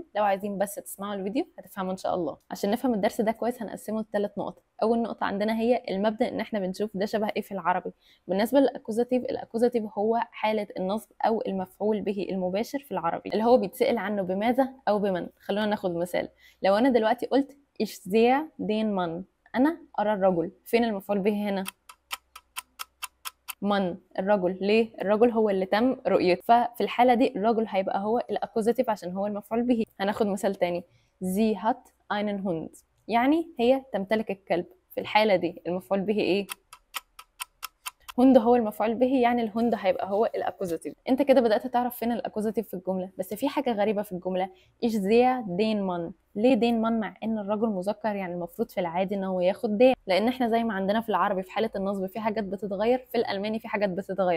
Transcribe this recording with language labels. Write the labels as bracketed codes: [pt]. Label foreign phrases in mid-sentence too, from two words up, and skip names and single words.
[ar] لو عايزين بس تسمعوا الفيديو هتفهموا ان شاء الله. عشان نفهم الدرس ده كويس هنقسمه لثلاث نقط. اول نقطه عندنا هي المبدا، ان احنا بنشوف ده شبه ايه في العربي. بالنسبه للاكوزاتيف، الاكوزاتيف هو حاله النصب او المفعول به المباشر في العربي، اللي هو بيتسال عنه بماذا او بمن. خلونا ناخد مثال. لو انا دلوقتي قلت [de] ich sehe den Mann، [ar] انا ارى الرجل، فين المفعول به هنا؟ من، الرجل. ليه؟ الرجل هو اللي تم رؤيته، ففي الحاله دي الرجل هيبقى هو الاكوزاتيف عشان هو المفعول به. هناخد مثال تاني: [de] sie hat einen Hund، [ar] يعني هي تمتلك الكلب. في الحاله دي المفعول به ايه؟ هوند هو المفعول به، يعني الهوند هيبقى هو الاكوزاتيف. انت كده بدات تعرف فين الاكوزاتيف في الجمله. بس في حاجه غريبه في الجمله: [de] ich sehe den Mann. [ar] ليه [de] den Mann [ar] مع ان الرجل مذكر؟ يعني المفروض في العادي ان هو ياخد دين، لان احنا زي ما عندنا في العربي في حاله النصب في حاجات بتتغير، في الالماني في حاجات بتتغير.